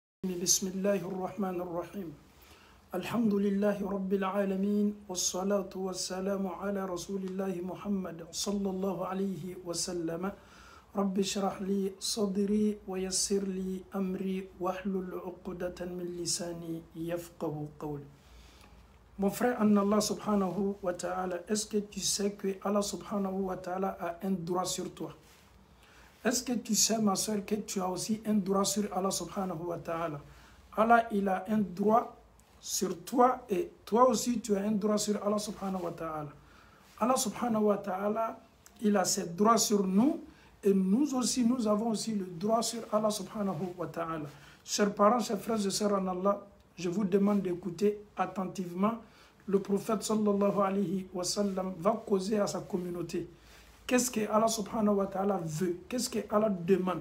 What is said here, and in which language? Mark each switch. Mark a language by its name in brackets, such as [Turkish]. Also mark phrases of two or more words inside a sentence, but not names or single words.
[Arabic] بسم الله الرحمن الرحيم الحمد لله رب العالمين والصلاة والسلام على رسول الله محمد صلى الله عليه وسلم رب اشرح لي صدري ويسر لي أمري واحلل عقدة من لساني يفقه قولي. [French] Mon frère en Allah [Arabic] سبحانه وتعالى, [French] est-ce que tu sais que Allah [Arabic] سبحانه وتعالى [French] a un droit sur toi? Est-ce que tu sais, ma soeur, que tu as aussi un droit sur Allah [Arabic] سبحانه وتعالى? [French] Allah, il a un droit sur toi et toi aussi, tu as un droit sur Allah [Arabic] سبحانه وتعالى. [French] Allah [Arabic] سبحانه وتعالى, [French] il a ses droits sur nous et nous aussi, nous avons aussi le droit sur Allah [Arabic] سبحانه وتعالى. [French] Chers parents, chers frères et sœurs en Allah, je vous demande d'écouter attentivement. Le prophète [Arabic] صلى الله عليه وسلم [French] va causer à sa communauté. Qu'est-ce que Allah [Arabic] سبحانه وتعالى [French] veut? Qu'est-ce que Allah demande?